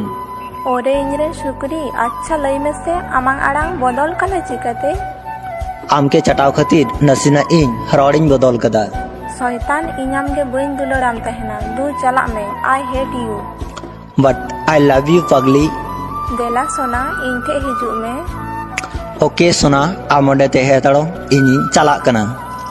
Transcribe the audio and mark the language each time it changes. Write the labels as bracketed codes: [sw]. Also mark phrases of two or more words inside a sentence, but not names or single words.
[sat] ओरे इंगरे शुक्री अच्छा लई में से आमांग आड़ांग बदल कना चिकाते आम के चटाव खातिर नसीना इन हरौड़िन बदल कदा शैतान इन आम गे बइन दुलड़ाम तहेना दू चला में [en] I hate you But I love you पगली [sat] देला सोना इन ठे हिजू में ओके सोना आम ओंडे तहे हताड़ो इᱧ चालाक कना।